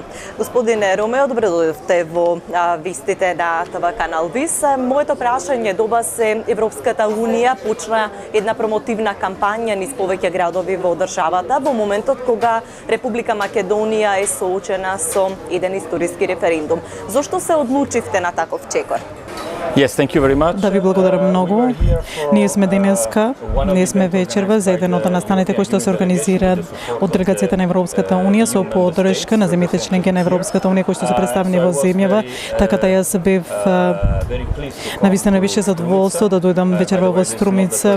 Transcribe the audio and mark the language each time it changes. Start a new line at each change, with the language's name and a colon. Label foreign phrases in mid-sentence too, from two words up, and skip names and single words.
Macedonian: Господине Ромео, добре дојдовте во вистите на ТВ канал ВИС. Моето прашање до вас е: Европската Унија почна една промотивна кампања низ повеќе градови во државата во моментот кога Република Македонија е соочена со еден историски референдум. Зошто се одлучивте на таков чекор?
English: Yes, thank you very much.
Macedonian: Да ви благодарам многу. Ние сме вечерва за еден од настаните кои што се организираат од делегацијата на Европската Унија со поддршка на земјите членки на Европската Унија кои што се представени во земјава, така да јас бев навистина више задоволство да дојдам вечерва во Струмица.